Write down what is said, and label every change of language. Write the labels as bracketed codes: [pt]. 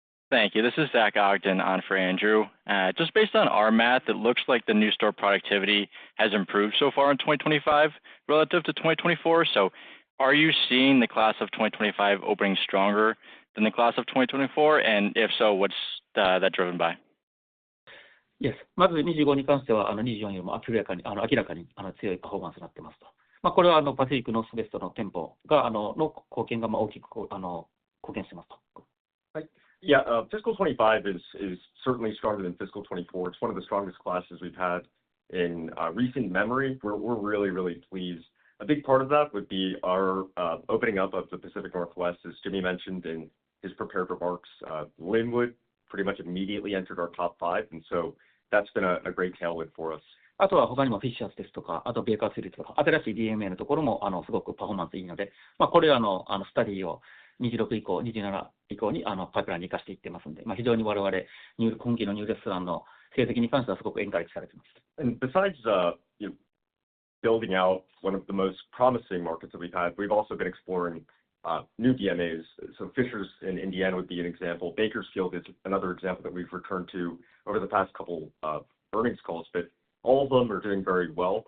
[en] Thank you. This is Zach Ogden on for Andrew. Just based on our math, it looks like the new store productivity has improved so far in 2025 relative to 2024. So are you seeing the class of 2025 opening stronger than the class of 2024? And if so, what's that driven by? Yes. [ja] まず25に関しては24よりも明らかに強いパフォーマンスになっていますと。これはパシフィックノースウェストの店舗がの貢献が大きく貢献していますと。 [en] Yeah, fiscal 25 is certainly stronger than fiscal 24. It's one of the strongest classes we've had in recent memory. We're really, really pleased. A big part of that would be our opening up of the Pacific Northwest, as Jimmy mentioned in his prepared remarks. Linwood pretty much immediately entered our top 5, and so that's been a great tailwind for us. [ja] あとは他にもフィッシャーズですとか、あとベーカースリーとか、新しい DMA のところもすごくパフォーマンスいいので、これはスタディを26以降、27以降にパイプラインに生かしていってますので、非常に我々今期のニューレストランの成績に関してはすごくエンカレッジされています。 [en] And besides building out one of the most promising markets that we've had, we've also been exploring new DMAs. So Fishers in Indiana would be an example. Bakersfield is another example that we've returned to over the past couple of earnings calls, but all of them are doing very well.